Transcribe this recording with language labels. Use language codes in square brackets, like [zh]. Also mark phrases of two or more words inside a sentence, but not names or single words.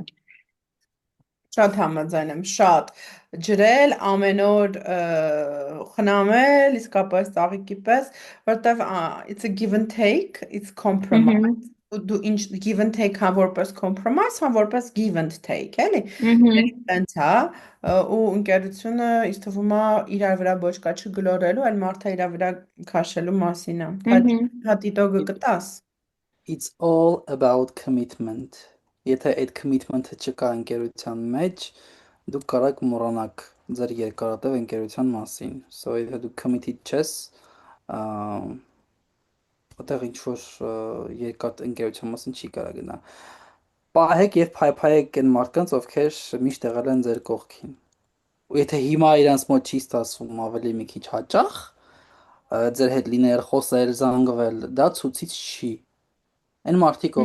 [hy] Շատ համաձայն եմ, շատ ջրել, ամեն օր խնամել, իսկապես ծաղիկի պես, որտեվ [en] it's a give and take, it's compromise, [hy] դու ինչ [en] give and take [hy] հա որպես compromise, հա որպես [en] give and take, [hy] էլի։ Մհմ, Տենց հա, ու ընկերությունը ինձ թվում է իրար վրա բոճկա չգլորելու, այլ մարդը իրար վրա քաշելու մասին է։ մհմ, Հա տիտոգը կտաս։ [en] It's all about commitment։ [hy] Եթե այդ commitment-ը չկա ընկերության մեջ, դուք կարաք մոռանաք ձեր երկարատև ընկերության մասին։ So եթե դու committed չես, այդտեղ ինչ որ երկար ընկերության մասին չի կարա գնա։ Պահեք եւ փայփայեք այն մարդկանց, ովքեր միշտ եղել են ձեր կողքին։ Ու եթե հիմա իրանց մոտ չի ստացվում ավելի մի քիչ հաճախ, ձեր հետ լինել, խոսել, զանգվել, դա ցույցից չի։ Այն մարդիկ,